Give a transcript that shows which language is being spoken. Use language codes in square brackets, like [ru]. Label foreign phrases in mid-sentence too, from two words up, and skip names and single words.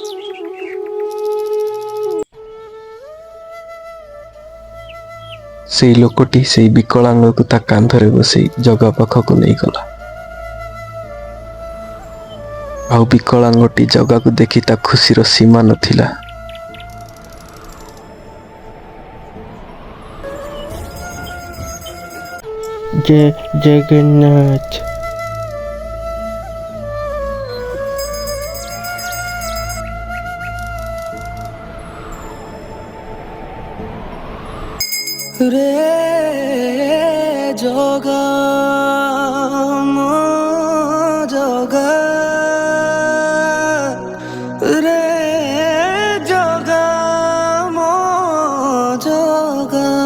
[or] ସେଇ ଲୋକଟି ସେଇ ବିକଳାଙ୍ଗକୁ ତା କାନ୍ଧରେ ବସେଇ ଜଗା ପାଖକୁ ନେଇଗଲା। ଆଉ ବିକଳାଙ୍ଗଟି ଜଗାକୁ ଦେଖି ତା ଖୁସିର ସୀମା ନଥିଲା। ଜୟ ଜଗନ୍ନାଥ। ରେ ଜଗା ମୋ ଜଗା ରେ ଜଗା ମୋ ଜଗା।